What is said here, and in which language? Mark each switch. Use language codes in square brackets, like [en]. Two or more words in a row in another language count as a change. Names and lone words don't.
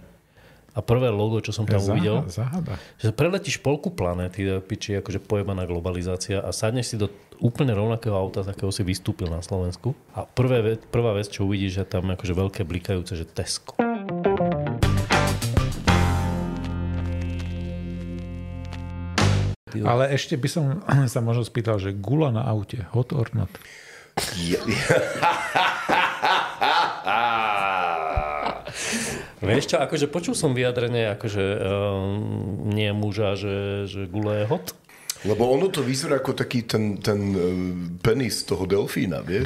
[sk] A prvé logo, čo som tam uvidel, že preletíš polku planéty, piči, akože pojebaná globalizácia a sadneš si do úplne rovnakého auta, z akého si vystúpil na Slovensku. A prvá vec, čo uvidíš, že tam akože veľké blikajúce, že Tesco. Ale ešte by som sa možno spýtal, že gula na aute, [en] hot or not? [sk] Vieš čo, akože počul som vyjadrenie, akože nie muža, že gula je hot. Lebo ono to vyzerá ako taký ten penis toho delfína, vieš?